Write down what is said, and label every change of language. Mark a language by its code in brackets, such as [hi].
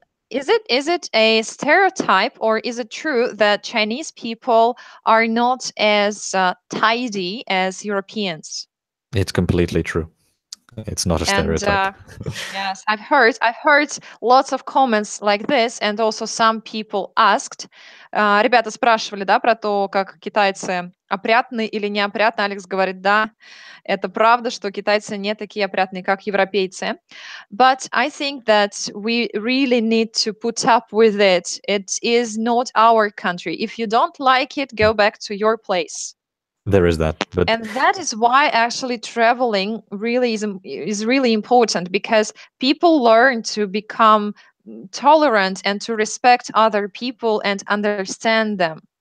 [en] Is it a stereotype, or is it true that Chinese people are not as tidy as Europeans? It's completely true. It's not a stereotype. Yes, I've heard lots of comments like this, and also some people asked. [ru] Ребята спрашивали, да, про то, как китайцы опрятны или неопрятны. Алекс говорит, да, это правда, что китайцы не такие опрятные, как европейцы. [en] But I think that we really need to put up with it. It is not our country. If you don't like it, go back to your place. There is that, and that is why actually traveling really is really important, because people learn to become tolerant and to respect other people and understand them.